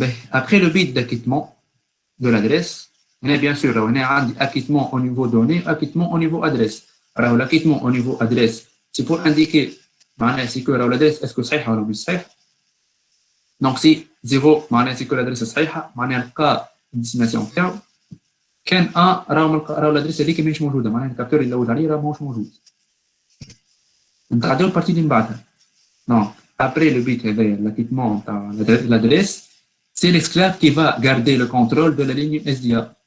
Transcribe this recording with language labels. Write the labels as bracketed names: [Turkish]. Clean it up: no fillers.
[French] Après le bit d'acquittement de l'adresse, on a bien sûr on a un acquittement au niveau donné, acquittement au niveau adresse. Alors l'acquittement au niveau adresse, c'est pour indiquer c'est que l'adresse est-ce que c'est [Arabic] صحيحة ولا مش صحيح. Donc si 0 معناها [French] c'est que l'adresse [Arabic] صحيحة معناها القا الديستناسيون تاعو كان راهو الادريس هذيك ماهيش موجودة معناها الكابتور اللي لود عليه راه ماهوش موجود. نتعداو البارتي اللي من بعدها. [French] Donc après le bit l'acquittement de l'adresse, c'est l'esclave qui va garder le contrôle de la ligne SDA.